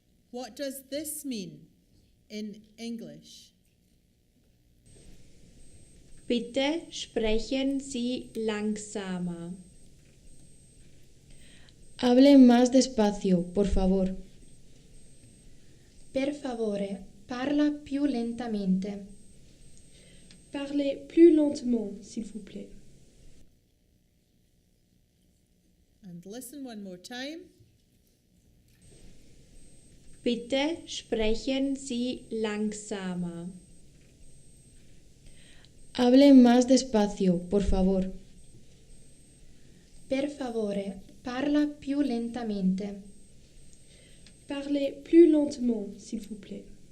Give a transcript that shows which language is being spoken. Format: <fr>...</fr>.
<en>What does this mean in English?</en> <de>Bitte sprechen Sie langsamer.</de> <es>Hable más despacio, por favor.</es> <it>Per favore, parla più lentamente.</it> <fr>Parlez plus lentement, s'il vous plaît.</fr> <en>And listen one more time.</en> <de>Bitte sprechen Sie langsamer.</de> <es>Hable más despacio, por favor.</es> <it>Per favore, parla più lentamente.</it> <fr>Parlez plus lentement, s'il vous plaît.</fr>